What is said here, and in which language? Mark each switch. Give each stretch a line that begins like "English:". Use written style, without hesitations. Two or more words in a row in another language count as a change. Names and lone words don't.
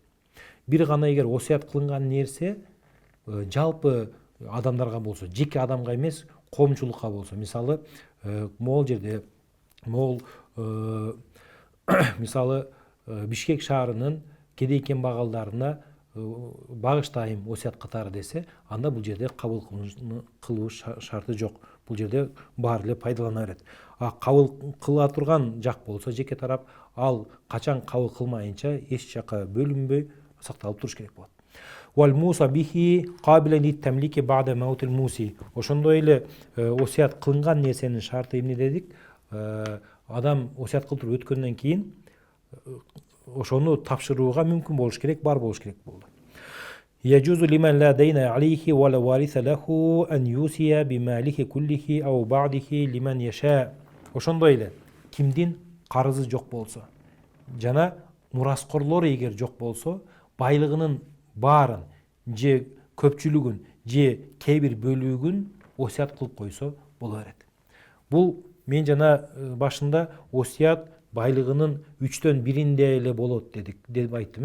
Kyrgyz: Бир гана эгер осуят кылынган нерсе жалпы адамдарга болсо, жеке адамга эмес, коомчулукка болсо, мисалы могул жерде могул мисалы Бишкек шаарынын кедей кембагалдарына багыштайм осуят катары десе, анда бул жерде кабыл кылуу шарты жок. Бул жерде баары эле пайдалана берет. Кабыл кыла турган жак болсо, жеке тарап, ал качан кабыл кылмайынча эч жака бөлүнбөй сакталып туруш керек болот.
Arabic: والموصى به قابلا للتمليك بعد موت الموصي.
Kyrgyz: Ошондой эле осуят кылынган нерсенин шарты эмне дедик? Адам осуят кылдырып өткөндөн кийин ошону тапшырууга мүмкүн болуш керек, бар болуш керек болду.
Arabic: يجوز لمن لا دين عليه ولا وارث له أن يوصي بماله كله أو بعضه لمن يشاء.
Kyrgyz: Ошондой эле кимдин карызы жок болсо жана мураскорлор эгер жок болсо, байлыгынын баарын же көпчүлүгүн же кээ бир бөлүгүн осуят кылып койсо боло берет. Бул мен жана башында осуят байлыгынын 3/1 эле болот деп айттым.